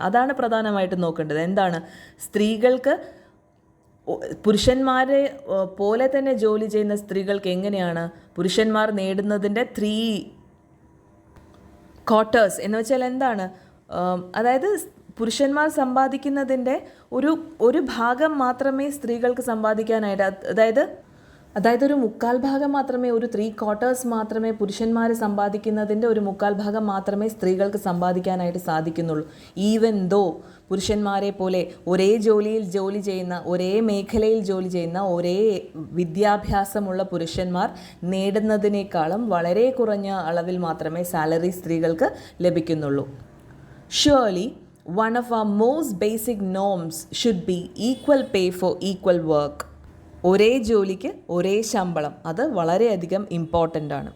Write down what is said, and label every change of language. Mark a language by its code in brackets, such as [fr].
[ml] അതാണ് പ്രധാനമായിട്ടും നോക്കേണ്ടത്. എന്താണ്, സ്ത്രീകൾക്ക് പുരുഷന്മാരെ പോലെ തന്നെ ജോലി ചെയ്യുന്ന സ്ത്രീകൾക്ക് എങ്ങനെയാണ് പുരുഷന്മാർ നേടുന്നതിൻ്റെ 3/4 എന്ന് വെച്ചാൽ എന്താണ്, അതായത് പുരുഷന്മാർ സമ്പാദിക്കുന്നതിൻ്റെ ഒരു ഭാഗം മാത്രമേ സ്ത്രീകൾക്ക് സമ്പാദിക്കാനായിട്ട്, അതായത് ഒരു 1/4 ഭാഗം മാത്രമേ, ഒരു 3/4 മാത്രമേ പുരുഷന്മാർ സമ്പാദിക്കുന്നതിൻ്റെ ഒരു 1/4 ഭാഗം മാത്രമേ സ്ത്രീകൾക്ക് സമ്പാദിക്കാനായിട്ട് സാധിക്കുന്നുള്ളൂ. [en] even though [ml] പുരുഷന്മാരെ പോലെ ഒരേ ജോലിയിൽ ജോലി ചെയ്യുന്ന, ഒരേ മേഖലയിൽ ജോലി ചെയ്യുന്ന, ഒരേ വിദ്യാഭ്യാസമുള്ള പുരുഷന്മാർ നേടുന്നതിനേക്കാളും വളരെ കുറഞ്ഞ അളവിൽ മാത്രമേ സാലറി സ്ത്രീകൾക്ക് ലഭിക്കുന്നുള്ളൂ. [en] Surely, one of our most basic norms should be equal pay for equal work. [ml] ഒരേ ജോലിക്ക് ഒരേ ശമ്പളം, അത് വളരെയധികം ഇമ്പോർട്ടൻ്റ് ആണ്.